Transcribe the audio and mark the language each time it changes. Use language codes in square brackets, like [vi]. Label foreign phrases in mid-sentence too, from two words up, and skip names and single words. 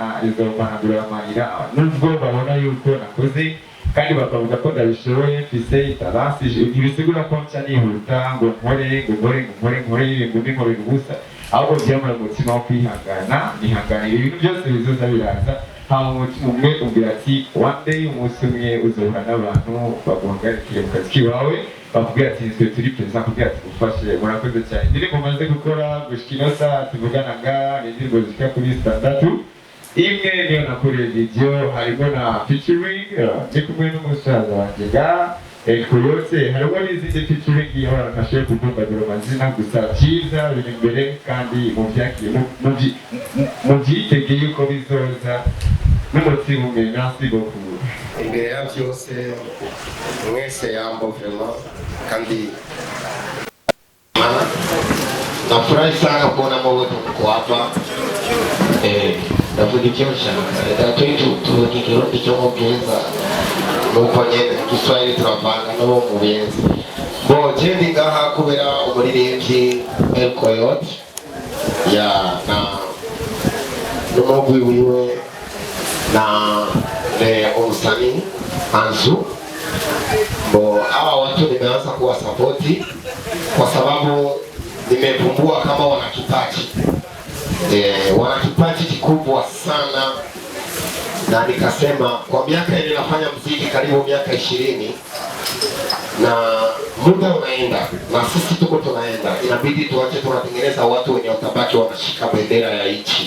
[rn] izomanagura amarira nubwo babona yuko nakoze kandi bakavuga ko ndabishoboye mfise talent ntibisigura ko nca nihuta ngo nkore ibintu ubusa ahubwo byamara umutima wo kwihangana nihanganira ibintu byose bizoza biraza hama umwe umbwira ati [en] one day [rn] umunsi umwe uzohura n'abantu baguhagarikiye mu kazi kiwawe bakubwira ati twe turi perezida kugira ati gufashe murakoze cyane indirimbo maze gukora gushika ino saha tuvugana nga ni indirimbo zishika kuri 6 imwe niyo nakuriye video harimo na featuring ndi kumwe n'umusaza wanjye ga Elkoyote harimo n'izindi featuring y'abantu nashoboye kuvumbagura amazina gusa byiza biri imbere kandi mubyitegeye yuko bizoza n'umutima umwe [fr] merci beaucoup. [rn] Imbere ya byose mwese yambo [sw] vraiment kandi nafurahi sana kuona wote mko hapa. [rn] Ndavuga icyo nshaka tuvuga icyo mubwiza nuko nyene Kiswahili turavanga no mu buyenzi bo jendi ngaha kubera umuririmbyi Elkoyote ya na n'umugwi wiwe na Omusani Anzu bo [sw] hawa watu nimeanza kuwa support kwa sababu nimevumbua kama wana kipaji wana kipaji kikubwa sana, na nikasema kwa miaka ile nafanya muziki karibu miaka 20 na muda unaenda na sisi tuko tunaenda, inabidi tuache tunatengeneza watu wenye utabaki wanashika bendera ya nchi.